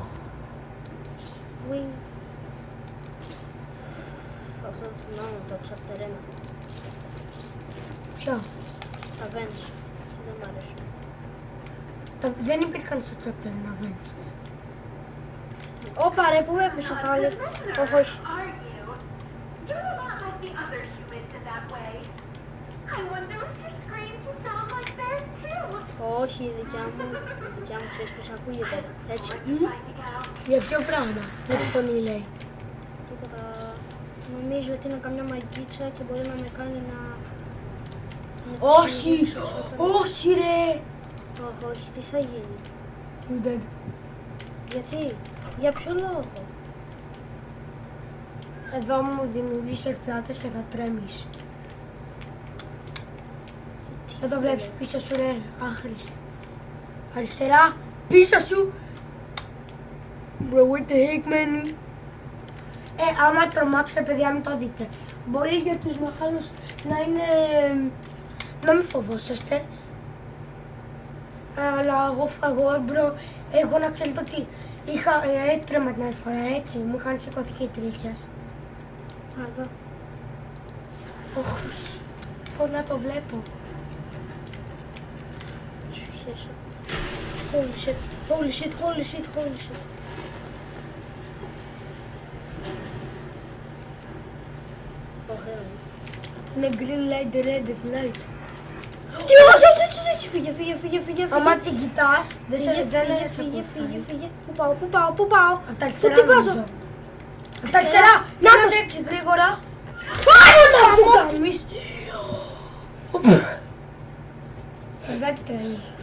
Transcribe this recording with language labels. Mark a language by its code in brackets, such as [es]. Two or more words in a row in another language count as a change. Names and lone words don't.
[el] Ουι. Αυτό το θυμάμαι, το chapter 1. Ποιο. Τα Vents. Δεν μ' αρέσουν. Δεν υπήρχαν στο chapter να βαίνεις. Όπα ρε, πού έπεσα πάλι. Όχι, όχι. [en] Are you? You're a lot like the other humans in that way. I wonder if your screams will sound like theirs too. [el] Όχι, η δικιά μου ξέρεις πως ακούγεται. Έτσι. [en] Finding out. [el] Για ποιο πράγμα, με τη φωνή λέει. Τίποτα. Νομίζω ότι είναι καμιά μαγίτσα και μπορεί να με κάνει να... Όχι, όχι ρε. Όχι, όχι, τι θα γίνει. [en] You dead. [el] Γιατί, για ποιο λόγο. Εδώ μου δημιουργείς ερθιάτες και θα τρέμεις. Δεν το βλέπεις πίσω σου ρε, άχρηστη. Αριστερά, πίσω σου. [en] Bro, what the heck man. [el] Άμα τρομάξετε παιδιά μην το δείτε. Μπορεί για τους μεγάλους να είναι... να μην φοβόσαστε. Αλλά εγώ bro, εγώ να ξέρετε ότι Είχα έτρεμα την άλλη φορά, έτσι, μου είχαν σηκωθεί και οι τρίχες. Α, εδώ. Πώς να το βλέπω. Σου χέσω. [en] Holy shit, holy shit, holy shit, holy shit. [el] Ωραίο. Είναι [en] green light, red light. [el] Τι, όχι, φύγε. Άμα την κοιτάς, δεν σε Φύγε. Πού πάω. Απ' τα αριστερά τι βάζω? νομίζω. Απ' τα αριστερά! Να Να το το έτσι γρήγορα. Άμα κάνεις. Παιδάκι τρελή.